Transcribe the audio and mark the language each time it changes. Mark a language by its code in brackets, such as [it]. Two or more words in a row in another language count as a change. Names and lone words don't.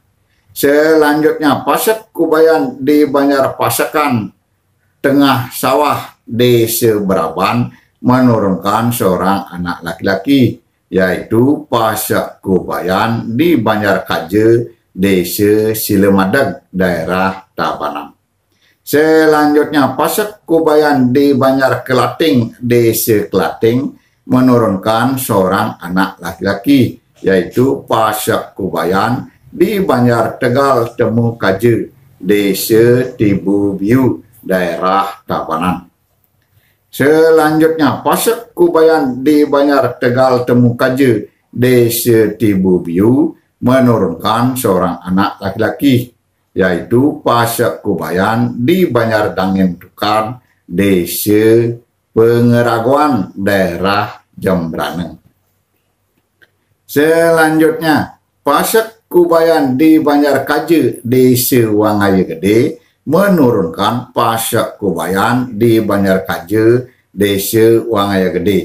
[id] Selanjutnya, Pasak Kubayan di Banjar Pasakan, Tengah Sawah, Desa Beraban menurunkan seorang anak laki-laki, yaitu Pasak Kubayan di Banjar Kaje, Desa Silemadeg, daerah Tabanan. Selanjutnya, Pasak Kubayan di Banjar Kelating, Desa Kelating menurunkan seorang anak laki-laki, yaitu Pasak Kubayan di Banjar Tegal Temu Kaje, Desa Tibu Biu, daerah Tabanan. Selanjutnya, Pasak Kubayan di Banjar Tegal Temu Kaje, Desa Tibu Biu menurunkan seorang anak laki-laki, yaitu Pasak Kubayan di Banjar Dangin Tukar, Desa Pengeraguan, daerah Jembrane. Selanjutnya, Pasak Kubayan di Banjar Kaje, Desa Wangaya Gede menurunkan Pasak Kubayan di Banjar Kaje, Desa Wangaya Gede.